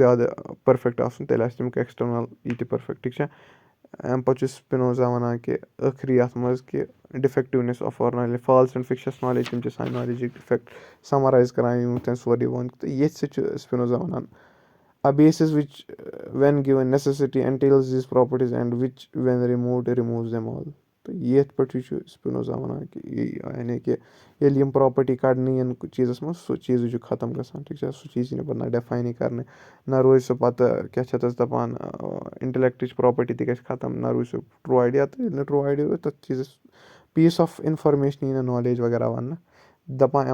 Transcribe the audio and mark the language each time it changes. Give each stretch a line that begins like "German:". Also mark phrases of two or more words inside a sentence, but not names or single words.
Kashmiri: زیادٕ پٔرفیکٹ آسُن تیٚلہِ آسہِ تَمیُک ایٚکسٹرنل یہِ تہِ پٔرفیکٹ ٹھیٖک چھا اَمہِ پَتہٕ چھُ سپِنوزا وَنان کہِ ٲخری یَتھ منٛز کہِ
English: defectiveness of our knowledge false and fictitious knowledge
Kashmiri: تِم چھِ سانہِ نالیجِک ڈِفیکٹ سَمرایز کَران یِم تٔمۍ سورُے ووٚن تہٕ ییٚتھۍ سۭتۍ چھُ سپِنوزا وَنان
English: a basis which when given necessity entails these properties and which when removed removes them all
Kashmiri: تہٕ ییٚتھۍ پٮ۪ٹھٕے چھُ سپِنوزا وَنان کہِ یعنی کہِ ییٚلہِ یِم پراپرٹی کَڑنہٕ یِن چیٖزَس منٛز سُہ چیٖزٕے چھُ ختم گژھان ٹھیٖک چھا سُہ چیٖز یی نہٕ پَتہٕ نہ ڈیفاینٕے کَرنہٕ نہ روزِ سُہ پَتہٕ کیاہ چھِ اَتھ دَپان اِنٹلیکٹٕچ پراپرٹی تہِ گژھِ ختم نہ روٗزِ سُہ
English: true idea
Kashmiri: تہٕ ییٚلہِ نہٕ
English: true idea
Kashmiri: روزِ تَتھ چیٖزَس
English: piece of information
Kashmiri: یی نہٕ نالیج وغیرہ وَننہٕ دَپان